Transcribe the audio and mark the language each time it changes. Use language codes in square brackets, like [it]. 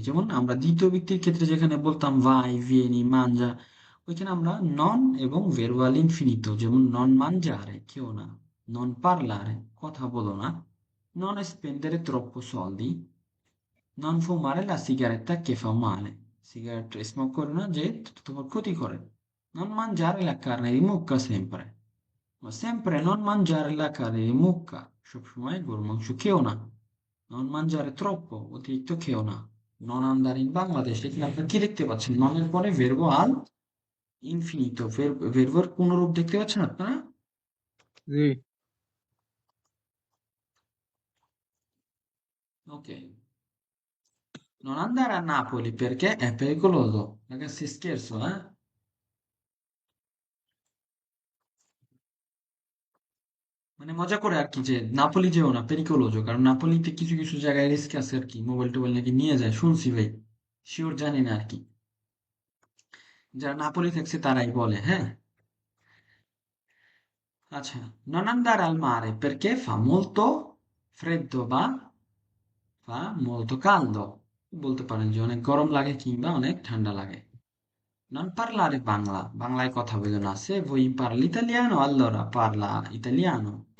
[bn] যেমন আমরা দ্বিতীয় ব্যক্তির ক্ষেত্রে যেখানে বলতাম ভাই, ভিয়েনি, মানজা, ওইখানে আমরা নন এবং ভার্বাল ইনফিনিটো, যেমন [it] নন মানজারে, [bn] কেউ না। [it] নন পারলারে, [bn] কথা বলো না। [it] নন স্পেন্ডারে troppo soldi, non fumare la sigaretta che fa male, [bn] cigarette smoke করো না যে তোমার ক্ষতি করে। [it] non mangiare la carne di mucca sempre, ma sempre non mangiare la carne di mucca, [bn] সবসময় গরুর মাংস খেও না। [it] non mangiare troppo, [bn] অতিরিক্ত খেও না। [it] non andare in Bangladesh, [bn] এখানে আপনারা কি দেখতে পাচ্ছেন? ননের পরে ভেরবো আল ইনফিনিটো, ভেরবোর পুনরূপ দেখতে পাচ্ছেন আপনারা? জি। [it] Ok, non andare a Napoli perché è pericoloso, ragazzi, scherzo, eh? [bn] মানে মজা করে আর কি, যে নাপোলি যেও না, পেরিকোলোজো, কারণ নাপোলিতে কিছু কিছু জায়গায় রিস্ক আছে আর কি, মোবাইল টোবাইল নাকি নিয়ে যায়, শুনছি ভাই, শিওর জানি না আর কি, যারা নাপোলি থাকছে তারাই বলে, হ্যাঁ। [it] আচ্ছা, non andare al mare perché fa molto freddo fa molto caldo, [bn] বলতে পারেন যে অনেক গরম লাগে কিংবা অনেক ঠান্ডা লাগে। [it] non parlare [bn] বাংলা, বাংলায় কথা বলে না। [it] se voi parli italiano allora parla italiano।